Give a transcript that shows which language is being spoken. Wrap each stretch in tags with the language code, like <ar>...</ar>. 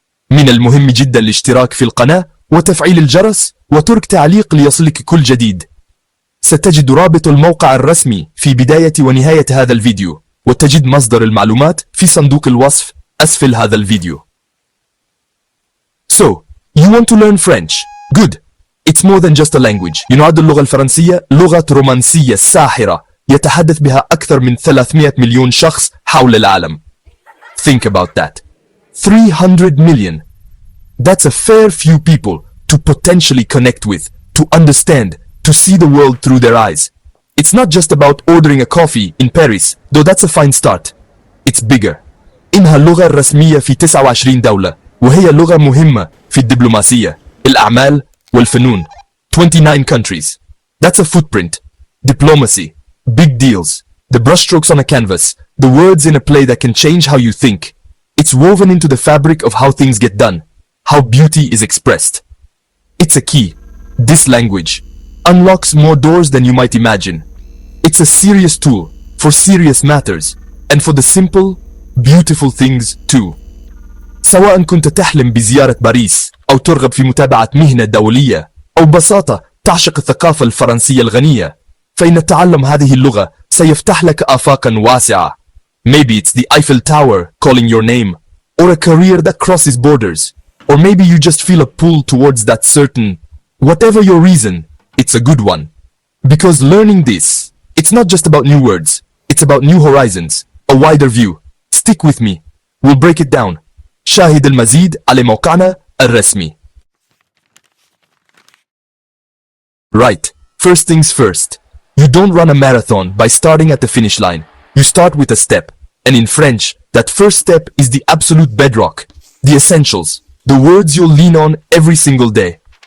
<ar>من المهم جدا الاشتراك في القناة وتفعيل الجرس وترك تعليق ليصلك كل جديد. ستجد رابط الموقع الرسمي في بداية ونهاية هذا الفيديو، وتجد مصدر المعلومات في صندوق الوصف أسفل هذا الفيديو.</ar> <en>So, you want to learn French? Good. It's more than just a language.</en> <ar>يعد اللغة الفرنسية لغة رومانسية ساحرة يتحدث بها أكثر من 300 مليون شخص حول العالم.</ar> <en>Think about that. 300 million. That's a fair few people to potentially connect with, to understand, to see the world through their eyes. It's not just about ordering a coffee in Paris, though that's a fine start. It's bigger.</en> <ar>إنها اللغة الرسمية في 29 دولة، وهي لغة مهمة في الدبلوماسية، الأعمال والفنون.</ar> <en>29 countries. That's a footprint. Diplomacy. Big deals. The brushstrokes on a canvas. The words in a play that can change how you think. It's woven into the fabric of how things get done, how beauty is expressed. It's a key. This language unlocks more doors than you might imagine. It's a serious tool for serious matters and for the simple, beautiful things too.</en> <ar>سواء كنت تحلم بزيارة باريس أو ترغب في متابعة مهنة دولية أو ببساطة تعشق الثقافة الفرنسية الغنية، فإن تعلم هذه اللغة سيفتح لك آفاقا واسعة.</ar> <en>Maybe it's the Eiffel Tower calling your name, or a career that crosses borders, or maybe you just feel a pull towards that certain, whatever your reason, it's a good one. Because learning this, it's not just about new words, it's about new horizons, a wider view. Stick with me, we'll break it down.</en> <ar>شاهد المزيد على موقعنا الرسمي.</ar> <en>Right, first things first. You don't run a marathon by starting at the finish line. You start with a step. And in French, that first step is the absolute bedrock, the essentials, the words you'll lean on every single day.</en>